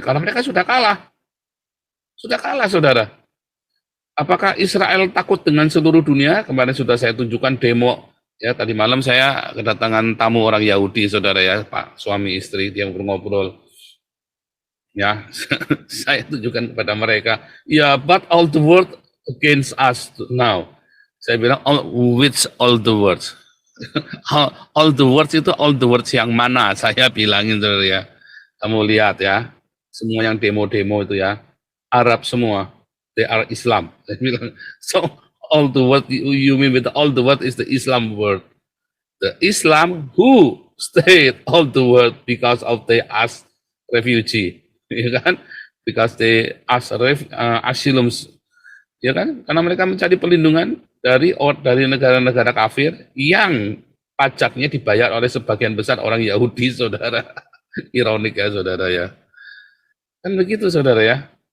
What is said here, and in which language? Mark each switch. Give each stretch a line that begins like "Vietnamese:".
Indonesian: Karena mereka sudah kalah. Sudah kalah, saudara. Apakah Israel takut dengan seluruh dunia? Kemarin sudah saya tunjukkan demo. Ya, tadi malam saya kedatangan tamu orang Yahudi, saudara ya, Pak suami istri, yang ngobrol. Ya, saya tunjukkan kepada mereka.
English: Ya, but all the world against us now.
Indonesian: Saya bilang,
English: which all the words? All the words
Indonesian: itu
English: all the words
Indonesian: yang mana? Saya bilangin, saudara ya. Kamu lihat ya, semua yang demo-demo itu ya, Arab semua,
English: they are Islam.
Indonesian: Saya bilang,
English: so all the word you mean with all the word is the Islam word. The Islam who stayed all the world because of they ask refugee,
Indonesian: ya kan?
English: Because they ask asylum,
Indonesian: ya kan? Karena mereka mencari perlindungan dari negara-negara kafir yang pajaknya dibayar oleh sebagian besar orang Yahudi, saudara. Ironik ya, saudara ya. Kan begitu, saudara ya.